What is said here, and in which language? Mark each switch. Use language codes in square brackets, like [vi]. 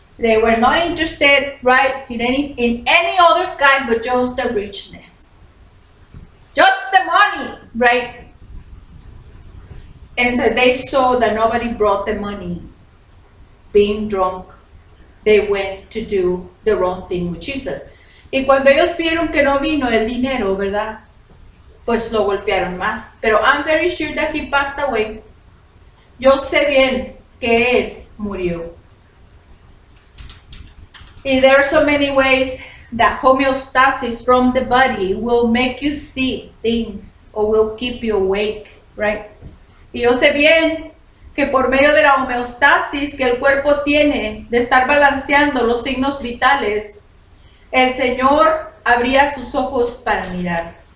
[en] They were not interested, right, in any other kind but just the richness. Just the money, right? And so they saw that nobody brought the money. Being drunk, they went to do the wrong thing with Jesus. [es] Y cuando ellos vieron que no vino el dinero, ¿verdad? Pues lo golpearon más. Pero [en] I'm very sure that he passed away. [es] Yo sé bien que él murió. [en] And there are so many ways that homeostasis from the body will make you see things or will keep you awake, right? [es] Y yo sé bien que por medio de la homeostasis que el cuerpo tiene de estar balanceando los signos vitales, el Señor abría sus ojos para mirar.